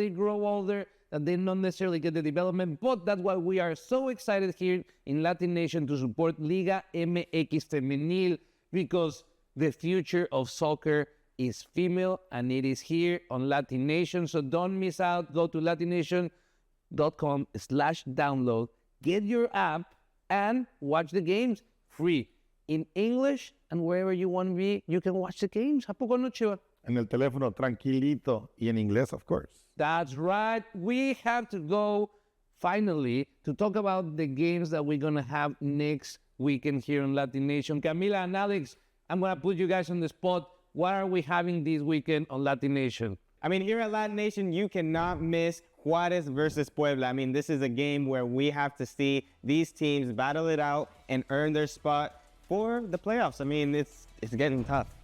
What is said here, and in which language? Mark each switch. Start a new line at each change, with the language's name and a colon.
English: They grow older, and they don't necessarily get the development. But that's why we are so excited here in LatiNation to support Liga MX Femenil, because the future of soccer is female, and it is here on LatiNation. So don't miss out. Go to latination.com/download. Get your app and watch the games free in English, and wherever you want to be, you can watch the games.
Spanish: ¿A poco no, Chiva? En el teléfono tranquilito y en inglés,
English: of course. That's right. We have to go finally to talk about the games that we're going to have next weekend here on LatiNation. Camila and Alex, I'm going to put you guys on the spot. What are we having this weekend on LatiNation? I mean, here at LatiNation, you cannot miss Juarez versus Puebla. I mean, this is a game where we have to see these teams battle it out and earn their spot for the playoffs. I mean, it's getting tough.